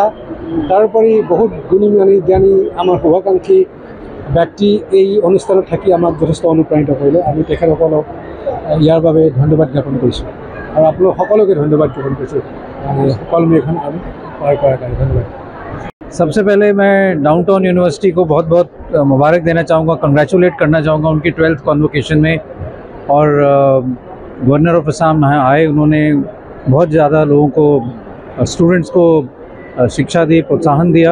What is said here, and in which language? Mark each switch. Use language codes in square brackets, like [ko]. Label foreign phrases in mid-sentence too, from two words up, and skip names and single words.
[as] তাৰোপৰি বহুত গুণী জ্ঞানী আমাৰ শুভাকাংক্ষী ব্যক্তি এই অনুষ্ঠানত থাকি আমাক যথেষ্ট অনুপ্ৰাণিত কৰিলে। আমি তেখেতসকলক ইয়াৰ বাবে ধন্যবাদ জ্ঞাপন কৰিছোঁ, আৰু আপোনালোক সকলোকে ধন্যবাদ জ্ঞাপন কৰিছোঁ কলমেখন আমি পাৰ কৰাৰ কাৰণে। ধন্যবাদ। [hi] सबसे पहले मैं डाउनटाउन यूनिवर्सिटी को बहुत बहुत मुबारक देना चाहूँगा, कंग्रेचुलेट करना चाहूँगा उनकी 12th कॉन्वोकेशन में। और [en] Governor of Assam [hi] आए, उन्होंने बहुत ज़्यादा लोगों को, स्टूडेंट्स को शिक्षा दी, प्रोत्साहन दिया।